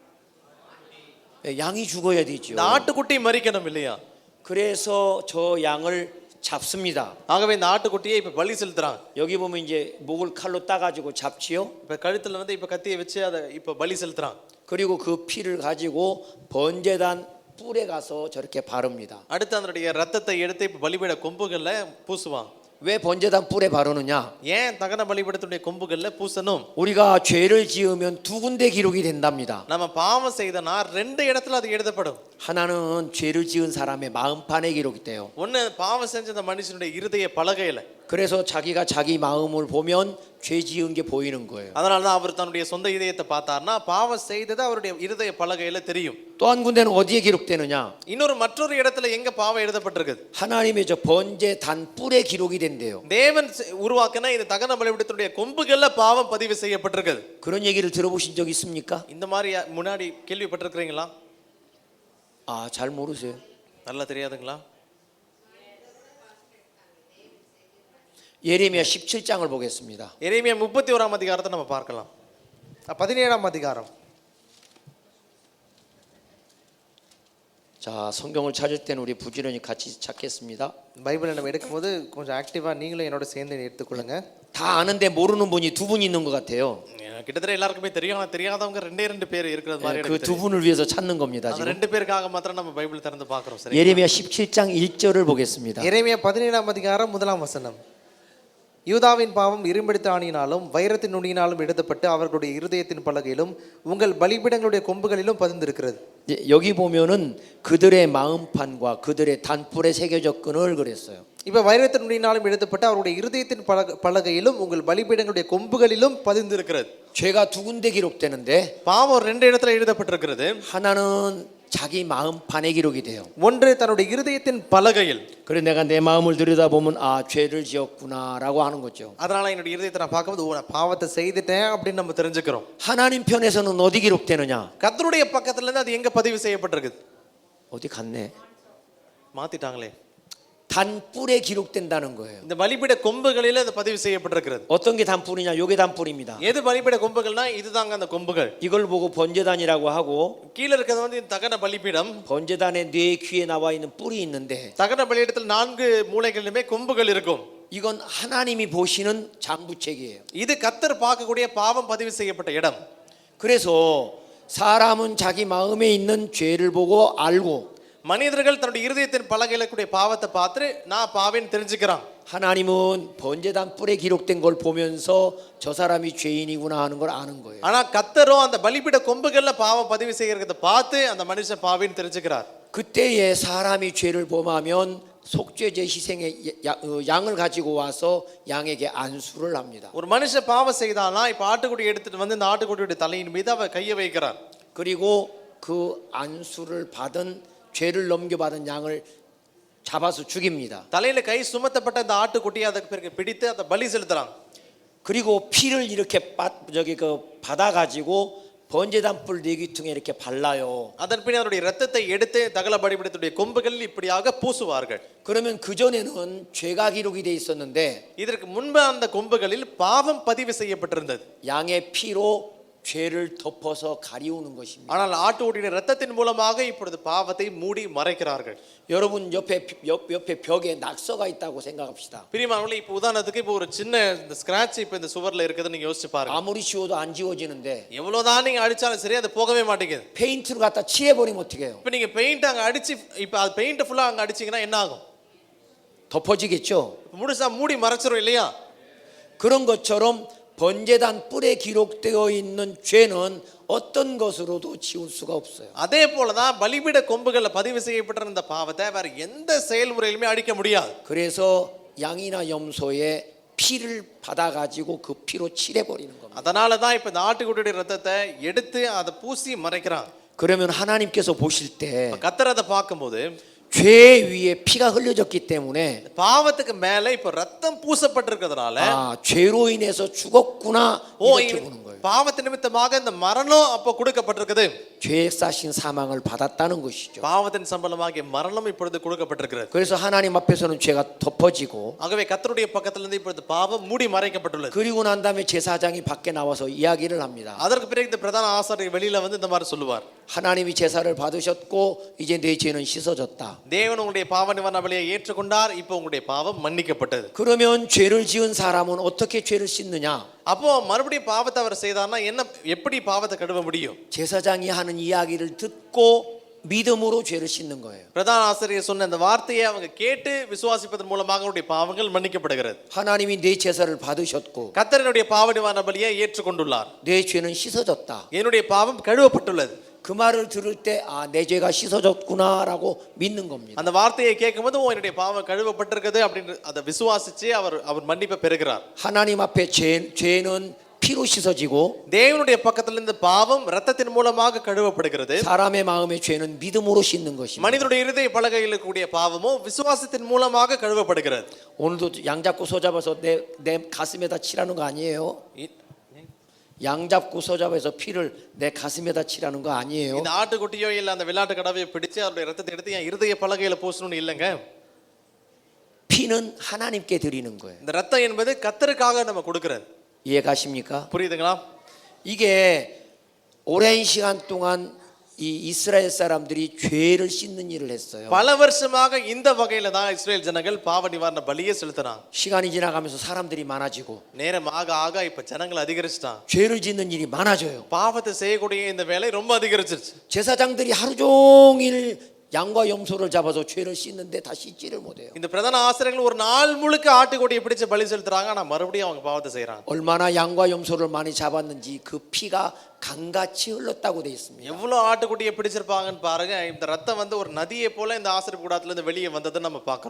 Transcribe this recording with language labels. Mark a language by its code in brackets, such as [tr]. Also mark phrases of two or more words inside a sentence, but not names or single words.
[ko] 예, 양이 죽어야 되죠. [ta] இந்த ஆட்டுக்குட்டி மரிக்கணும் இல்லையா? [ko] 그래서 저 양을 잡습니다. [ta] ஆகவே இந்த ஆட்டுக்குட்டியை இப்ப பலி செலுத்துறாங்க. [ko] 여기 보면 이제 목을 칼로 따가지고 잡지요. [ta] இப்ப கழுத்துல வந்து இப்ப கத்தியை வச்சு அதை இப்ப பலி செலுத்துறாங்க. [ko] 그리고 그 피를 가지고 번제단 뿔에 가서 저렇게 바릅니다. [ta] அடுத்து அதனுடைய ரத்தத்தை எடுத்து இப்ப பலிபீட கொம்புகள்ல பூசுவாங்க. [ko] 왜 번제단 뿔에 바르느냐? [ta] ஏன் தகன பலிபீடத்துடைய கொம்புகள்ல பூசணும்? [ko] 우리가 죄를 지으면 두 군데 기록이 된답니다. [ta] நம்ம பாவம் செய்தனா ரெண்டு இடத்துல அது எழுதப்படும். [ko] 하나는 죄를 지은 사람의 마음판에 기록이 돼요. [ta] ஒன்னு பாவம் செஞ்ச அந்த மனுஷனுடைய இருதய பலகையில. [ko] 그래서 자기가 자기 마음을 보면 죄 지은 게 보이는 거예요. [ta] அதனால தான் அவர் தன்னுடைய சொந்த இதயத்தை பார்த்தார்னா பாவம் செய்தது அவருடைய இருதய பலகையில தெரியும். [ko] 또 한 군데는 어디에 기록되느냐? [ta] மற்றொரு இடத்துல எங்க பாவம் எழுதப்பட்டிருக்குது? [ko] 하나님의 저 번제단 뿔에 기록이 된대요. [ta] தேவன் உருவாக்கின இந்த தகன பலிபீடத்துடைய கொம்புகள்ல பாவம் பதிவு செய்யப்பட்டிருக்குது. [ko] 그런 얘기를 들어보신 적 있습니까? [ta] இந்த மாதிரி முன்னாடி கேள்விப்பட்டிருக்கீங்களா? [ko] 아, 잘 모르세요. [ta] நல்லா தெரியாதுங்களா? [ko] 예레미야 17장을 보겠습니다. [ta] எரேமியா 31ஆம் அதிகாரத்தை நம்ம பார்க்கலாம். 17ஆம் அதிகாரம். [ko] 자, 성경을 찾을 때는 우리 부지런히 같이 찾겠습니다. [ta] பைபிளை நம்ம எடுக்கும்போது கொஞ்சம் ஆக்டிவாக நீங்களும் என்னோட சேர்ந்து எடுத்துக்கொள்ளுங்க. [ko] 다 아는데 모르는 분이 두 분 있는 것 같아요. [ta] கிட்டத்தட்ட எல்லாருக்குமே தெரியும் ஆனா தெரியாதவங்க ரெண்டு பேர் இருக்கிறது மாதிரி [ko] 그 [ta] எனக்கு [ko] 두 [ta] தெரியும். [ko] 분을 위해서 찾는 겁니다. [ta] அந்த [ko] 지금 [ta] ரெண்டு பேருக்காக மாத்திரம் நம்ம பைபிள் திறந்து பார்க்கிறோம். சரி, [ko] 예레미야 17장 1절을 보겠습니다. [ta] எரேமியா 17ஆம் அதிகாரம் 1ஆம் வசனம். யூதாவின் பாவம் இரும்பெடுத்த ஆணியினாலும் வைரத்தின் நுனியினாலும் எடுக்கப்பட்டு அவர்களுடைய இருதயத்தின் பலகையிலும் உங்கள் பலிபீடங்களுடைய கொம்புகளிலும் பதிந்திருக்கிறது. [ko] 여기 보면은 그들의 마음판과 그들의 단뿔에 새겨져 끈을 그랬어요. [ta] இப்ப வைரத்தின் நுனியினாலும் எடுக்கப்பட்டு அவருடைய இருதயத்தின் பலகையிலும் உங்கள் பலிபீடங்களுடைய கொம்புகளிலும் பதிந்திருக்கிறது. [ko] 죄가 두 군데 기록되는데 [ta] பாவம் ரெண்டு இடத்துல எழுதப்பட்டிருக்கிறது. [ko] 하나는 자기 마음판에 기록이 돼요. [ta] ஒன்று தன்னுடைய இருதயத்தின் பலகையில். [ko] 그래 내가 내 마음을 들여다보면 아 죄를 지었구나라고 하는 거죠. [ta] அதனால என்னுடைய இருதயத்தை நான் பார்க்கும்போது ஓ, நான் பாவத்தை செய்துட்டேன் அப்படின்னு நம்ம தெரிஞ்சுக்கிறோம். [ko] 하나님 편에서는 어디 기록되느냐? [ta] கர்த்தருடைய பக்கத்துல இருந்து அது எங்க பதிவு செய்யப்பட்டிருக்குது? [ko] 어디 갔네? [ta] மாத்திட்டாங்களே. [ko] 단뿔에 기록된다는 거예요. [ta] இந்த பலிபீட கொம்புகளில அது பதிவு செய்யப்பட்டிருக்கிறது. [ko] 어떤 게 단뿔이냐? 요게 단뿔입니다. [ta] எது பலிபீட கொம்புகள்னா இதுதாங்க அந்த கொம்புகள். [ko] 이걸 보고 번제단이라고 하고 [ta] கீழ இருக்கிறது வந்து இந்த தகன பலிபீடம். [ko] 번제단의 뇌 귀에 나와 있는 뿔이 있는데 [ta] தகன பலிபீடத்தில் 4 மூலைகளிலுமே கொம்புகள் இருக்கும். [ko] 이건 하나님이 보시는 장부책이에요. [ta] இது கர்த்தர் பார்க்கக்கூடிய பாவம் பதிவு செய்யப்பட்ட இடம். [ko] 그래서 사람은 자기 마음에 있는 죄를 보고 알고 [ta] மனிதர்கள் தன்னுடைய இருதயத்தின் பலகையில கூடிய பாவத்தை பார்த்து நான் பாவின்னு தெரிஞ்சுக்கிறான். [ko] 하나님은 번제단 뿔에 기록된 걸 보면서 저 사람이 죄인이구나 하는 걸 아는 거예요. [ta] ஆனா கர்த்தரோ அந்த பலிபீட கொம்புகள்ல பாவம் பதிவு செய்யறத பார்த்து அந்த மனுஷன் பாவின்னு தெரிஞ்சுக்கிறார். [ko] 그때에 사람이 죄를 범하면 속죄제 희생의 양을 가지고 와서 양에게 안수를 합니다. [ta] ஒரு மனுஷன் பாவம் செய்தானா இப்ப ஆட்டுக்குடி எடுத்துட்டு வந்து இந்த ஆட்டுக்குடியோட தலையின் மீது அவ கையை வைக்கிறார். [ko] 그리고 그 안수를 받은 죄를 넘겨받은 양을 잡아서 죽입니다. [ta] தலையில கை சுமத்தப்பட்ட அந்த ஆட்டுக்குட்டியை அதுக்கு பிறகு பிடித்து அதை பலி செலுத்துறாங்க. [ko] 그리고 피를 이렇게 받아 가지고 번제단 뿔 네귀퉁에 이렇게 발라요. [ta] அதன் பின் அவருடைய ரத்தத்தை எடுத்து தகன பலிபீடத்துடைய கொம்புகளில் இப்படியாக பூசுவார்கள். [ko] 그러면 그 전에는 죄가 기록이 돼 있었는데 [ta] இதற்கு முன்பு அந்த கொம்புகளில் பாவம் பதிவு செய்யப்பட்டிருந்தது. [ko] 양의 피로 죄를 덮어서 가리우는 것입니다. [ta] ஆனால் ஆட்டுடைய ரத்தத்தின் மூலமாக இப்பொழுது பாவத்தை மூடி மறைக்கிறார்கள். [ko] 여러분 옆에 벽에 낙서가 있다고 생각합시다. [ta] பிரியமானவர்களே, இப்போ உதாரணத்துக்கு இப்போ ஒரு சின்ன ஸ்கிராட்ச் இப்போ இந்த சுவர்ல இருக்குதுன்னு நீங்க யோசிச்சு பாருங்க. [ko] 아무리 지워도 안 지워지는데 [ta] எவ்வளவுதான் நீங்க அடிச்சாலும் சரி அது போகவே மாட்டேங்குது. [ko] 페인트를 갖다 칠해버리면 어떻게 해요? [ta] இப்போ நீங்க பெயிண்ட் அங்க அடிச்சு இப்போ அது பெயிண்ட் ஃபுல்லா அங்க அடிச்சீங்கன்னா என்ன ஆகும்? [ko] 덮어지겠죠. [ta] முழுசா மூடி மறைச்சிரும் இல்லையா? [ko] 그런 것처럼 번제단 뿔에 기록되어 있는 죄는 어떤 것으로도 지울 수가 없어요. [ta] அதே போலதான் பலிபீட கொம்புகள்ல பதிவு செய்யப்பட்டிருந்த பாவத்தை வேற எந்த செயல்முறையிலுமே அழிக்க முடியாது. [ko] 그래서 양이나 염소의 피를 받아가지고 그 피로 칠해버리는 겁니다. [ta] அதனால தான் இப்ப இந்த ஆட்டுக்குட்டியோட ரத்தத்தை எடுத்து அதை பூசி மறைக்கிறாங்க. [ko] 그러면 하나님께서 보실 때 [ta] கர்த்தர் அதை பார்க்கும்போது [ko] 죄 위에 피가 흘려졌기 때문에 [ta] பாவத்துக்கு மேல இப்ப ரத்தம் பூசப்பட்டிருக்கிறதுனால [ko] 아 죄로 인해서 죽었구나 이렇게 보는 거예요. [ta] பாவத்து நிமித்தமாக இந்த மரணம் அப்ப கொடுக்கப்பட்டிருக்குது. [ko] 죄에 싸신 사망을 받았다는 것이죠. [ta] பாவத்தின் சம்பளமாகிய மரணம் இப்பொழுது கொடுக்கப்பட்டிருக்கிறது. [ko] 그래서 하나님 앞에서는 죄가 덮어지고 [ta] ஆகவே கர்த்தருடைய பக்கத்திலிருந்து இப்பொழுது பாவம் மூடி மறைக்கப்பட்டுள்ளது. [ko] 그리고 난 다음에 제사장이 밖에 나와서 이야기를 합니다. [ta] அதற்கு பிறகு இந்த பிரதான ஆசாரியர் வெளியில வந்து இந்த மாதிரி சொல்லுவார். [ko] 하나님이 제사를 받으셨고 이제 내 죄는 씻어졌다. [ta] தேவன் உங்களுடைய பாவ நிவாரண பலியை ஏற்றுக்கொண்டார். இப்போ உங்களுடைய பாவம் மன்னிக்கப்பட்டது. [ko] 그러면 죄를 지은 사람은 어떻게 죄를 씻느냐? [ta] அப்போ மறுபடியும் பாவத்தை அவர் செய்தார்னா என்ன எப்படி பாவத்தை கழுவ முடியும்? [ko] 제사장이 하는 이야기를 듣고 믿음으로 죄를 씻는 거예요. [ta] பிரதான ஆசிரியர் சொன்ன அந்த வார்த்தையை அவங்க கேட்டு விசுவாசிப்பதன் மூலமாக அவருடைய பாவங்கள் மன்னிக்கப்படுகிறது. [ko] 하나님이 내 제사를 받으셨고 [ta] கர்த்தருடைய பாவ நிவாரண பலியை ஏற்றுக்கொண்டுள்ளார். [ko] 내 죄는 씻어졌다. [ta] என்னுடைய பாவம் கழுவப்பட்டுள்ளது. [ko] 그 말을 들을 때 아, 내 죄가 씻어졌구나라고 믿는 겁니다. [ta] அந்த வார்த்தையை கேட்கும்போது என்னுடைய பாவம் கழுவப்பட்டிருக்குது அப்படின்னு அதை விசுவாசிச்சு அவர் மன்னிப்பை பெறுகிறார். [ko] 하나님 앞에 죄는 피로 씻어지고 [ta] தேவனுடைய பக்கத்திலிருந்து பாவம் இரத்தத்தின் மூலமாக கழுவப்படுகிறது. [ko] 사람의 마음의 죄는 믿음으로 씻는 것입니다. [ta] மனிதனுடைய இருதய பலகையில் கூடிய பாவமோ விசுவாசத்தின் மூலமாக கழுவப்படுகிறது. [ko] 오늘도 양 잡고 소 잡아서 내 가슴에다 칠하는 거 아니에요? 양 잡고 소 잡아서 피를 내 가슴에다 칠하는 거 아니에요? [ta] இந்த ஆட்டுக்குட்டியோ இல்ல அந்த வெள்ளாட்டு கடவையை பிடிச்சு அவருடைய ரத்தத்தை எடுத்து என் இருதய பலகையில பூசணும்னு இல்லைங்க. [ko] 피는 하나님께 드리는 거예요. [ta] இந்த ரத்தம் என்பது கர்த்தருக்காக நம்ம கொடுக்கிறது. [ko] 이해 가십니까? [ta] புரியுதுங்களா? [ko] 이게 오랜 시간 동안 이 이스라엘 사람들이 죄를 씻는 일을 했어요. [ta] பல வருஷமாக இந்த வகையில தான் இஸ்ரேல் ஜனங்கள் பாவ நிவாரண பலியை செலுத்தினாங்க. [ko] 시간이 지나가면서 사람들이 많아지고 [ta] நேரம் ஆக ஆக இப்ப ஜனங்கள் அதிகரிச்சிட்டாங்க. [ko] 죄를 짓는 일이 많아져요. [ta] பாவத்தை செய்யக்கூடிய இந்த வேலை ரொம்ப அதிகரிச்சிருச்சு. [ko] 제사장들이 하루 종일 양과 염소를 잡아서 죄를 씻는데 다 씻지를 못해요. [ta] இந்த பிரதான ஆசிரியர்கள் ஒரு நாள் முழுக்க ஆட்டுக்குட்டியை பிடிச்சு பலி செலுத்துறாங்க. ஆனா மறுபடியும் அவங்க பாவத்தை செய்யறாங்க. [ko] 얼마나 양과 염소를 많이 잡았는지 그 피가 강같이 흘렀다고 돼 있습니다. [ta] எவ்வளவு ஆட்டுக்குட்டியை பிடிச்சிருப்பாங்கன்னு பாருங்க. இந்த ரத்தம் வந்து ஒரு நதியை போல இந்த ஆசிரியர் கூடாரத்துல இருந்து வெளியே வந்ததை நம்ம பார்க்கிறோம்.